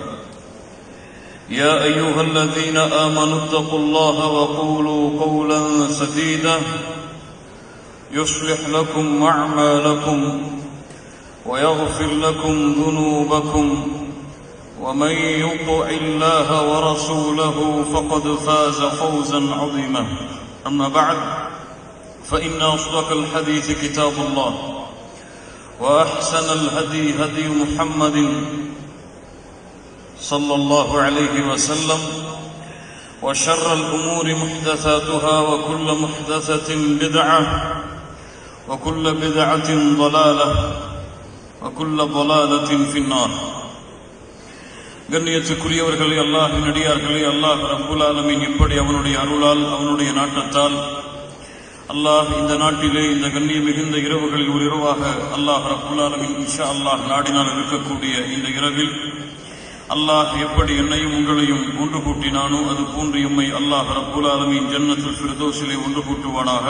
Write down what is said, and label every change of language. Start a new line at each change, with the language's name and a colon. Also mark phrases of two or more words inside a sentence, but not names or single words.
Arabic: يا أيها الذين آمنوا اتقوا الله وقولوا قولا سديدا يصلح لكم أعمالكم ويغفر لكم ذنوبكم ومن يطع الله ورسوله فقد فاز فوزا عظيما أما بعد فإن أصدق الحديث كتاب الله وأحسن الهدي هدي محمد صلى الله عليه وسلم وشر الأمور محدثاتها وكل محدثة بدعة وكل بدعة ضلالة وكل ضلالة في النار.
Tamil: கண்ணியத்துக்குரியவர்களே, அல்லாஹ்வின் அடியார்களே,
Arabic: الله رب العالمين
Tamil: இப்படி அவனுடைய அருளால் அவனுடைய நாட்டத்தால் அல்லாஹ் இந்த நாட்டிலே இந்த கண்ணிய மிகுந்த இரவுகளில் ஒரு இரவாக
Arabic: الله رب العالمين إن شاء الله
Tamil: நாடினால் இருக்கக்கூடிய இந்த இரவில் அல்லாஹ் எப்படி என்னையும் உங்களையும் ஒன்று கூட்டினானோ அது போன்று எம்மை
Arabic: الله رب العالمين جنة الفردوس
Tamil: ஒன்று கூட்டுவானாக.